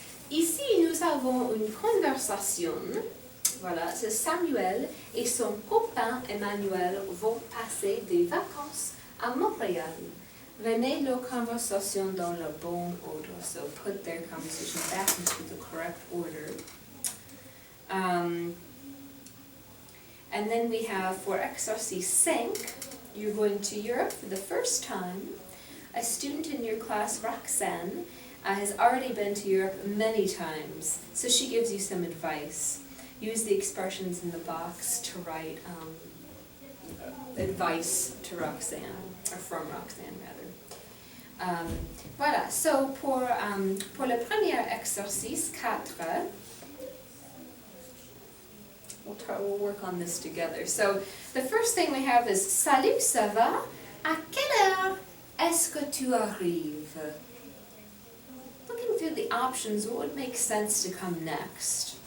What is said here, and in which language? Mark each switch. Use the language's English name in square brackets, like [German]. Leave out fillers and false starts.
[French] Ici, nous avons une conversation. Voilà, c'est Samuel et son copain Emmanuel vont passer des vacances à Montréal. Remet leur conversation dans le bon ordre. [English] So put their conversation back into the correct order. And then we have for exercise 5, you're going to Europe for the first time. A student in your class, Roxanne, has already been to Europe many times, so she gives you some advice. Use the expressions in the box to write advice to Roxanne, or from Roxanne rather. [French] Voilà, [English] so [French] pour le premier exercice 4, [English] we'll work on this together. So the first thing we have is [French] Salut, ça va? À quelle heure est-ce que tu arrives? [English] Looking through the options, what would make sense to come next?